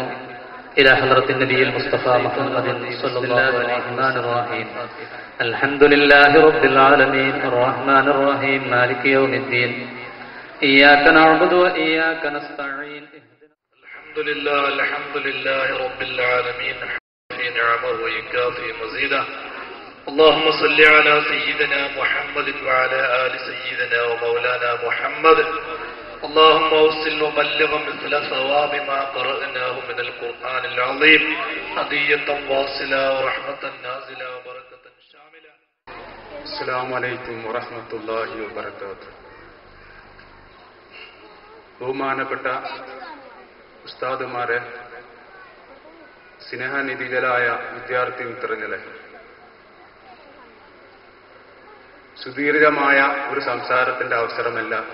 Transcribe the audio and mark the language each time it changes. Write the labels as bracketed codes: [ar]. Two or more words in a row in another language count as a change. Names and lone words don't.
[ar] إلى حضرة النبي المصطفى محمد صلى الله عليه وسلم. الحمد لله رب العالمين الرحمن الرحيم مالك يوم الدين إياك نعبد وإياك نستعين. الحمد لله رب العالمين نعمه ويكافئ مزيدا. اللهم صل على سيدنا محمد وعلى آل سيدنا ومولانا محمد. اللهم اوصل وبلغ مثل ثواب ما قرأناه من القرآن العظيم هدية واصلة ورحمة نازلة وبركة شاملة. السلام عليكم ورحمة الله وبركاته. [ml] ബഹുമാനപ്പെട്ട ഉസ്താദുമാരെ, സ്നേഹനിധികളായ വിദ്യാർത്ഥി മിത്രങ്ങളെ, സുദീർഘമായ ഒരു സംസാരത്തിന്റെ അവസരമല്ല.